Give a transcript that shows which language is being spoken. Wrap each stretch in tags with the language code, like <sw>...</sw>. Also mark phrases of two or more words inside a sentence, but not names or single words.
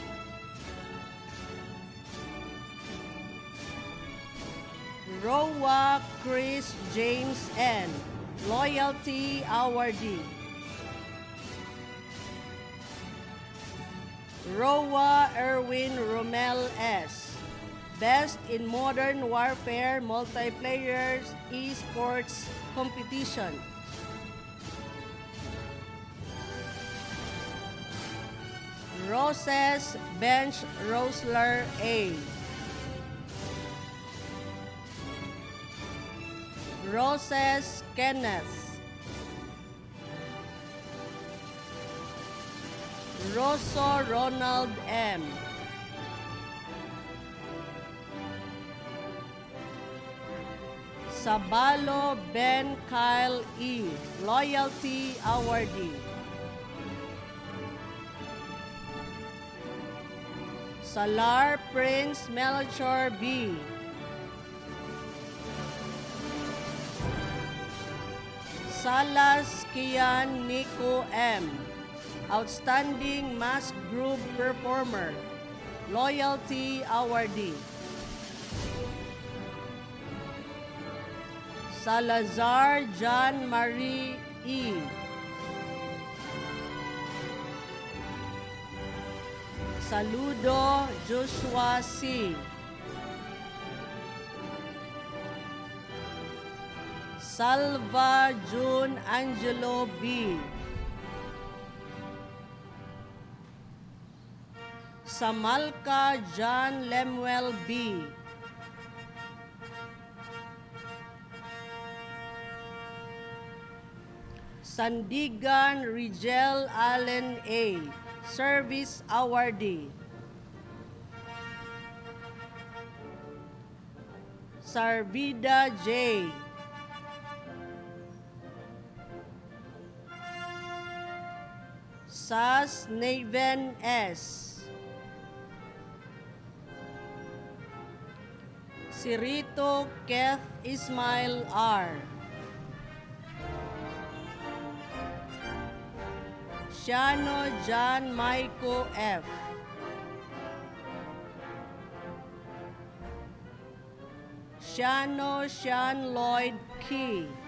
<en>Roa Chris James N. Loyalty Awardee. Roa Erwin Romel S. Best in Modern Warfare Multiplayer Esports Competition. Roses Bench Rosler A. Roses Kenneth. Rosso Ronald M. Sabalo Ben Kyle E. Loyalty Awardee. Salar Prince Melchor B. Salas Kian Nico M. Outstanding Mask Group Performer. Loyalty Awardee. Salazar John Marie E. Saludo Joshua C. Salva June Angelo B. Samalka John Lemuel B. Sandigan Rigel Allen A. Service Awardee. Sarvida J. Sas Naven S. Sirito Keth Ismail R. Shano John Maiko F. Shano Sean Lloyd Key.</en>